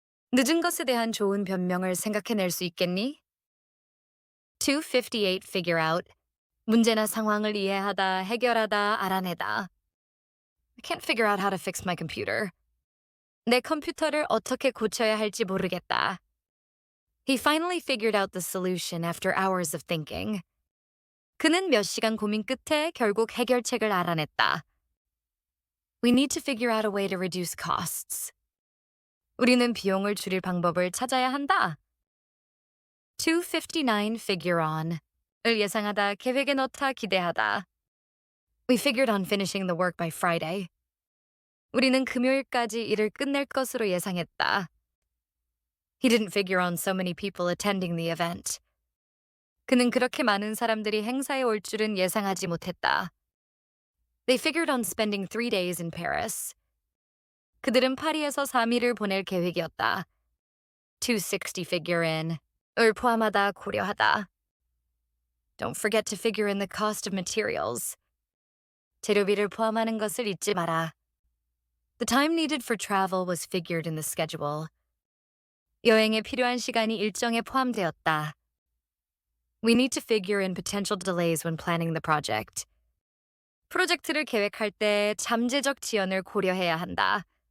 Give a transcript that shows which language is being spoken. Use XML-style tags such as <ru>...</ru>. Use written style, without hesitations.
<ko>늦은 것에 대한 좋은 변명을 생각해낼 수 있겠니?</ko> <en>258 figure out.</en> <ko>문제나 상황을 이해하다, 해결하다, 알아내다.</ko> <en>I can't figure out how to fix my computer.</en> <ko>내 컴퓨터를 어떻게 고쳐야 할지 모르겠다.</ko> <en>He finally figured out the solution after hours of thinking.</en> <ko>그는 몇 시간 고민 끝에 결국 해결책을 알아냈다.</ko> <en>We need to figure out a way to reduce costs.</en> <ko>우리는 비용을 줄일 방법을 찾아야 한다.</ko> <en>259 figure on.</en> <ko>을 예상하다, 계획에 넣다, 기대하다.</ko> <en>We figured on finishing the work by Friday.</en> <ko>우리는 금요일까지 일을 끝낼 것으로 예상했다.</ko> <en>He didn't figure on so many people attending the event.</en> <ko>그는 그렇게 많은 사람들이 행사에 올 줄은 예상하지 못했다.</ko> <en>They figured on spending 3 days in Paris.</en> <ko>그들은 파리에서 3일을 보낼 계획이었다.</ko> <en>260 figure in.</en> <ko>을 포함하다, 고려하다.</ko> <en>Don't forget to figure in the cost of materials.</en> <ko>재료비를 포함하는 것을 잊지 마라.</ko> <en>The time needed for travel was figured in the schedule.</en> <ko>여행에 필요한 시간이 일정에 포함되었다.</ko> <en>We need to figure in potential delays when planning the project.</en> <ko>프로젝트를 계획할 때 잠재적 지연을 고려해야 한다.</ko>